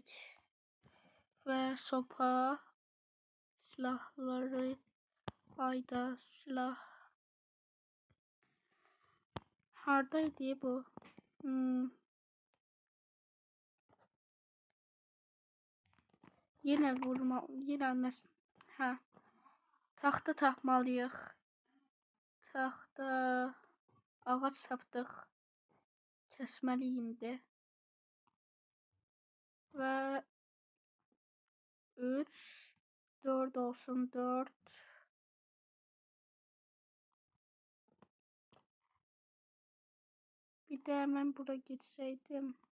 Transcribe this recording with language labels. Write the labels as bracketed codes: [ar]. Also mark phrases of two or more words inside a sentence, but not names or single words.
[tr] Ve sopa. Silahları. [az] Ayda silah. Hardaydı bu? [tr] Yine vurma. [az] Yine taxta tapmalıyıq. Taxta. Ağac tapdıq. Kəsməliyik indi. [tr] Ve 3 4 olsun 4. Bir de hemen buraya gitseydim.